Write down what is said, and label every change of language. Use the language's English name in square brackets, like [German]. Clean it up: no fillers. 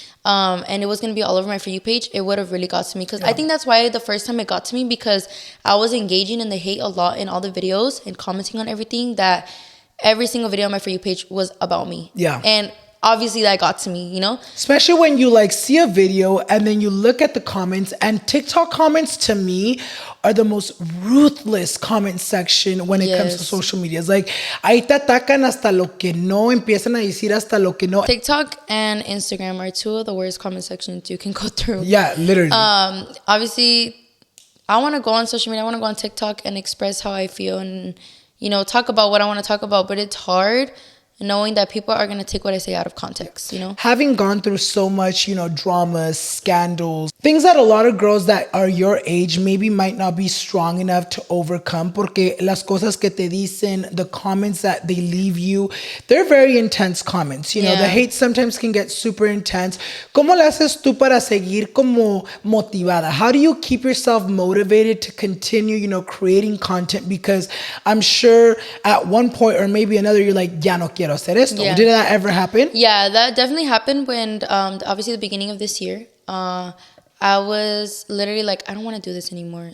[English] and it was going to be all over my For You page, it would have really got to me. Because I think that's why the first time it got to me, because I was engaging in the hate a lot in all the videos and commenting on everything, that every single video on my For You page was about me. Yeah. And obviously that got to me, you know? Especially when you like see a video and then you look at the comments, and TikTok comments to me are the most ruthless comment section when it comes to social media. It's like, [Spanish] ahí te atacan hasta lo que no, empiezan a decir hasta lo que no. [English] TikTok and Instagram are two of the worst comment sections you can go through. Yeah, literally. Obviously, I want to go on social media. I want to go on TikTok and express how I feel and, you know, talk about what I want to talk about. But it's hard knowing that people are going to take what I say out of context, you know? Having gone through so much, you know, dramas, scandals, things that a lot of girls that are your age maybe might not be strong enough to overcome, [Spanish] porque las cosas que te dicen, [English] the comments that they leave you, they're very intense comments. You know, the hate sometimes can get super intense. [Spanish] ¿Cómo le haces tú para seguir como motivada? [English] How do you keep yourself motivated to continue, you know, creating content? Because I'm sure at one point or maybe another, you're like, [Spanish] ya no quiero hacer esto. [English] Did that ever happen? Yeah, that definitely happened when, obviously, the beginning of this year. I was literally like, I don't want to do this anymore.